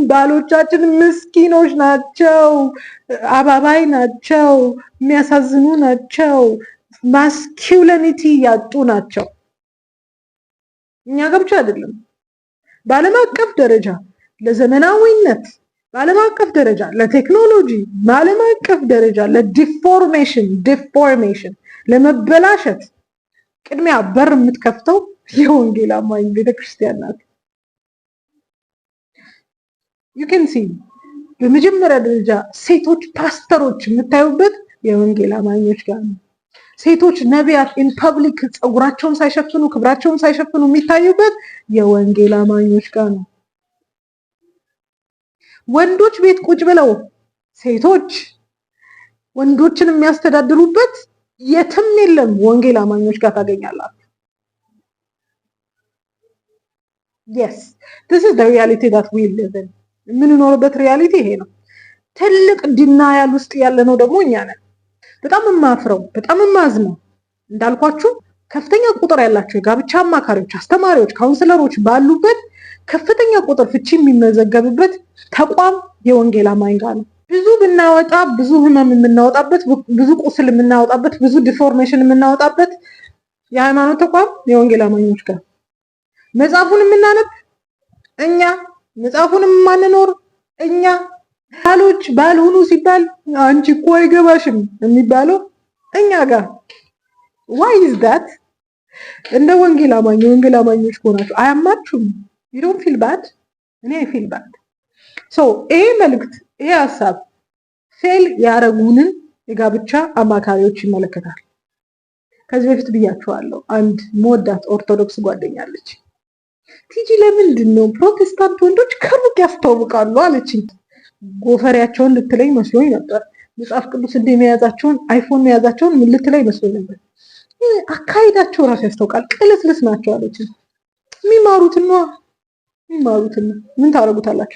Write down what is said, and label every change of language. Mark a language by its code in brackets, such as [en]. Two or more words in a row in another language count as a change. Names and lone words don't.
[am] ባሎቻችን ምስኪኖች ናቸው፣ አባባይ ናቸው፣ የሚያሳዝኑ ናቸው፣ ማስኪውሊኒቲ ያጡ ናቸው። እኛ ጋር ብቻ አይደለም፣ በዓለም አቀፍ ደረጃ ለዘመናዊነት፣ በዓለም አቀፍ ደረጃ ለቴክኖሎጂ፣ በዓለም አቀፍ ደረጃ ለዲፎርሜሽን ለመበላሸት ቅድሚያ በር የምትከፍተው የወንጌል አማኝ ቤተክርስቲያን ናት። [en] you can see [am] በመጀመሪያ ደረጃ ሴቶች ፓስተሮች የምታዩበት የወንጌል አማኞች ጋር ነው። ሴቶች ነቢያት [en] in public [am] ፀጉራቸውን ሳይሸፍኑ ክብራቸውን ሳይሸፍኑ የሚታዩበት የወንጌል አማኞች ጋር ነው። ወንዶች ቤት ቁጭ ብለው ሴቶች ወንዶችን የሚያስተዳድሩበት የትም የለም፣ ወንጌል አማኞች ጋር ታገኛላችሁ። [en] yes, this is the reality that we live in። [am] የምንኖርበት ሪያሊቲ ይሄ ነው። ትልቅ ዲናያል ውስጥ ያለነው ደግሞ እኛ ነን። በጣም የማፍረው በጣም የማዝነው እንዳልኳችሁ ከፍተኛ ቁጥር ያላቸው የጋብቻ አማካሪዎች፣ አስተማሪዎች፣ ካውንስለሮች ባሉበት ከፍተኛ ቁጥር ፍቺ የሚመዘገብበት ተቋም የወንጌል አማኝ ጋር ነው። ብዙ ብናወጣ ብዙ ህመም የምናወጣበት፣ ብዙ ቁስል የምናወጣበት፣ ብዙ ዲፎርሜሽን የምናወጣበት የሃይማኖት ተቋም የወንጌል አማኞች ጋር መጽሐፉን የምናነብ እኛ፣ መጽሐፉን የማንኖር እኛ፣ ባሎች ባልሆኑ ሲባል አንቺ እኮ አይገባሽም የሚባለው እኛ ጋር [en] why is that? [am] እንደ ወንጌል አማኝ የወንጌል አማኞች ሆናችሁ አያማችሁም? [en] you don't feel bad? እኔ I feel bad. [am] so ይሄ መልእክት ይሄ ሐሳብ ፌል ያረጉንን የጋብቻ አማካሪዎች ይመለከታል። ከዚህ በፊት ብያችኋለሁ። አንድ መወዳት ኦርቶዶክስ ጓደኛለች። ቲጂ ለምንድን ነው ፕሮቴስታንት ወንዶች ከሩቅ ያስተዋውቃሉ አለችኝ። ጎፈሪያቸውን ልትለኝ መስሎኝ ነበር። መጽሐፍ ቅዱስ እንደመያዛቸውን አይፎን መያዛቸውን ምን ልትለኝ መስሎኝ ነበር። አካሄዳቸው ራሱ ያስታውቃል። ቅልስልስ ናቸው አለችኝ። የሚማሩትን ምን ታረጉታላችሁ?